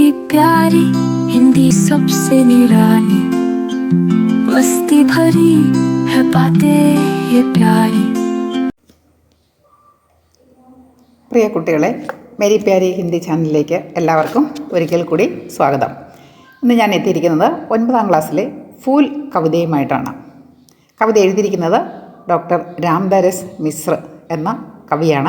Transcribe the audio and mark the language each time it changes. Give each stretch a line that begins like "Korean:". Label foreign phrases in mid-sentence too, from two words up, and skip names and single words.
Hindi: प्यारी हिंदी सबसे निराली, मस्ती भरी है बातें ये प्यारी.
Malayalam: പ്രിയ കുട്ടികളെ, മേരി പ്യാരി ഹിന്ദി ചാനലിലേക്ക് എല്ലാവർക്കും ഒരിക്കൽ കൂടി സ്വാഗതം. ഇന്ന് ഞാൻ എത്തിയിരിക്കുന്നത് 9ാം ക്ലാസ്സിലെ ഫൂൽ കവിതയുമായിട്ടാണ്. കവിത എഴുതിയിരിക്കുന്നത് ഡോക്ടർ രാംദാസ് മിശ്ര എന്ന കവിയാണ്.